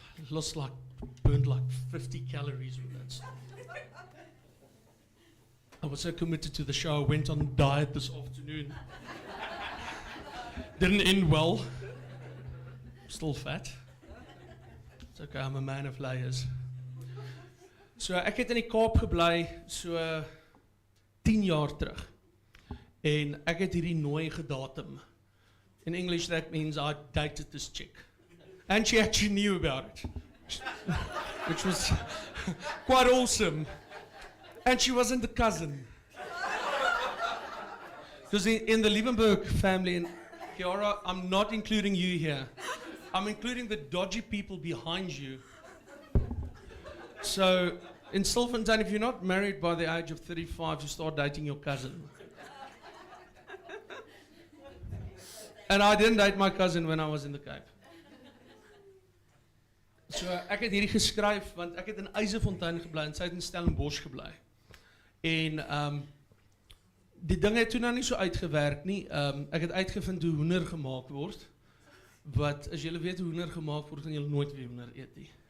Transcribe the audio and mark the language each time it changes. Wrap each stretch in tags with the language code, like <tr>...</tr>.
<en>Lost burned like 50 calories with that stuff. I was so committed to the show, I went on diet this afternoon. Didn't end well. Still fat. It's okay, I'm a man of layers.</en> <af>So ek het in die Kaap gebly so 10 jaar terug. En ek het hierdie nooi gedatum.</af> <en>In English that means I dated this chick. And she actually knew about it, which was quite awesome. And she wasn't the cousin. Because in the Liebenberg family, and Kiara, I'm not including you here. I'm including the dodgy people behind you. So in Stilfontein, if you're not married by the age of 35, you start dating your cousin. And I didn't date my cousin when I was in the Cape.</en> <af>So ek het hierdie geskryf want ek het in Eisefontein gebly en sy het in Stellenbosch gebly. En die ding het toe nou nie so uitgewerk nie. Ek het uitgevind hoe hoender gemaak word. Wat as julle weet hoe hoender gemaak word, gaan julle nooit weer hoender eet nie.</af>